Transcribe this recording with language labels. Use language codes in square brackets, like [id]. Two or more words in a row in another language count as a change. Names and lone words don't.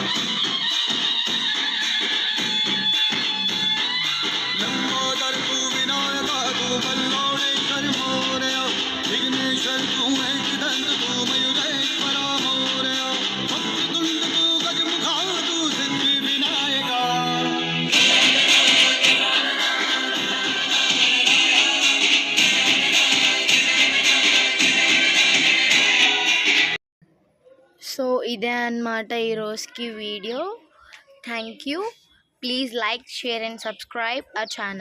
[mr] लंबोदर तू विनायक तू वल्लोळेश्वर मोरया विघ्नेश्वर तू एकदंत तू मयुरेश्वरा मोरया वक्रतुंड तू गजमुखा तू सिद्धि विनायका [te] సో ఇదే అన్నమాట ఈరోజుకి వీడియో. [en] thank you. please like, share and subscribe our channel.